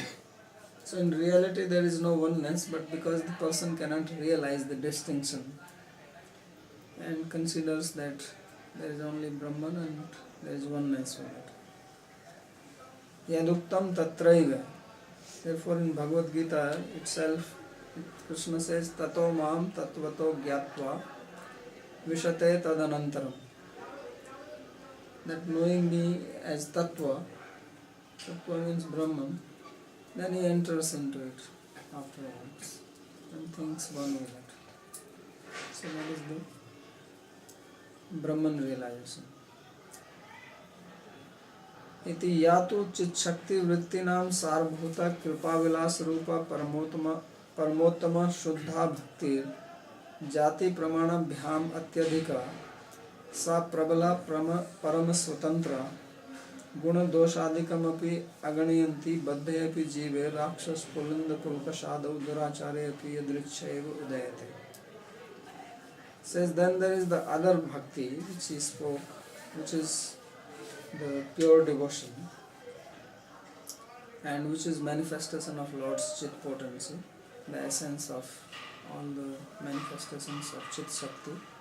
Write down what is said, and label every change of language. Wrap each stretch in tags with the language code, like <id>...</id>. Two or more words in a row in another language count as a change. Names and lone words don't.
<en>So in reality there is no oneness, but because the person cannot realize the distinction and considers that there is only Brahman and there is oneness with it.</en> <sa>यदुक्तं तत्रैव.</sa> <en>Therefore in Bhagavad Gita itself, Krishna says,</en> <sa>ततो मां तत्त्वतो ज्ञात्वा विशते तदनन्तरम्.</sa> <en>That knowing me as Tattva, Tattva means Brahman, then he enters into it afterwards and thinks one with it. So that is the Brahman realization.</en> <sa>इति यातु चित शक्ति वृत्तिनाम सारभूता कृपा विलास रूपा परमोत्तम शुद्धा भक्ति जाति प्रमाणाभ्याम अत्यधिका सा प्रबला परम स्वतंत्र गुण दोषादिकमपि अगणयन्ति बद्धे अपि जीवे राक्षस पुलिंद पुलकशादौ दुराचारे अपि यदृच्छैव उदयते.</sa> <en>Says then there is the other bhakti which he spoke, which is the pure devotion and which is manifestation of Lord's Chit potency, the essence of all the manifestations of</en> <sa>चित् शक्ति,</sa>